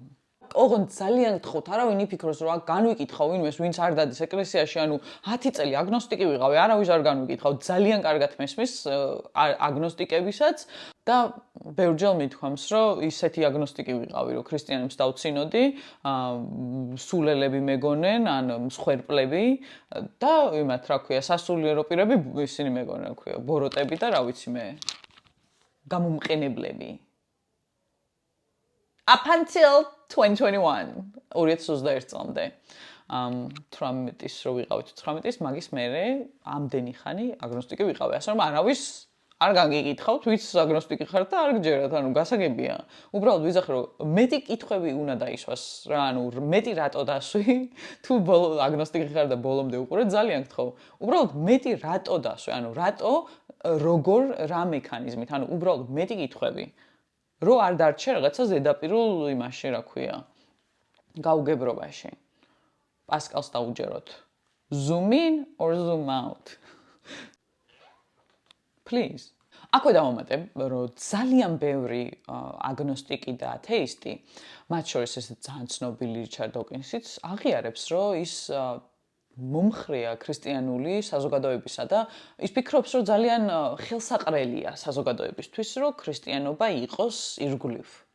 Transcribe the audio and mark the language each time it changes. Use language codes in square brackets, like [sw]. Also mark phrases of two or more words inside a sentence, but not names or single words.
[ka] ოღონდ ძალიან გთხოვთ, არავინ იფიქროს რომ განვიკითხავ ვინმეს, ვინც არ დადის ეკლესიაში, 10 წელი აგნოსტიკი ვიყავი, არავის არ განვიკითხავ, ძალიან კარგად მესმის აგნოსტიკებისაც და ბევრჯერ მithქვამს, რომ ისეთი აგნოსტიკი ვიყავი, რომ ქრისტიანებს დავცინოდი, სულელები მეგონენ, მსხვერპლები და იმათ რა ქვია, სასულიერო პირები ისინი მეგონენ, რა ქვია, ბოროტები და რა ვიცი მე, გამომყენებლები. [en] Up until 2021, 2021 წლამდე. [ka] 18-ის რო ვიყავით, 18-ის მაგის მერე ამდენი ხანი აგნოსტიკი ვიყავი. ასე რომ არავის არ გაგიკითხავთ, ვიც აგნოსტიკი ხართ და არ გჯერათ, ანუ გასაგებია. უბრალოდ ვიზახე რომ მეტი კითხვები უნდა დაისვას რა, ანუ მეტი რატო დასვი? თუ აგნოსტიკი ხარ და ბოლომდე უყურე, ძალიან გთხოვ. უბრალოდ მეტი რატო დასვი? ანუ რატო როგორ რა მექანიზმით? ანუ უბრალოდ მეტი კითხვები. რო არ დარჩე რაღაცა ზედაპირულ იმაში, რა ქვია, გაუგებრობაში. პასკალს დაუჯეროთ. [en] Zoom in or zoom out? Please. [ka] აქვე დავამატებ, რომ ძალიან ბევრი აგნოსტიკი და ათეისტი, მათ შორის ეს ძალიან ცნობილი რიჩარდ დოკინსიც აღიარებს, რომ ის მომხრეა ქრისტიანული საზოგადოებისა და ის ფიქრობს, რომ ძალიან ხელსაყრელია საზოგადოებისთვის, რომ ქრისტიანობა იყოს ირგვლივ.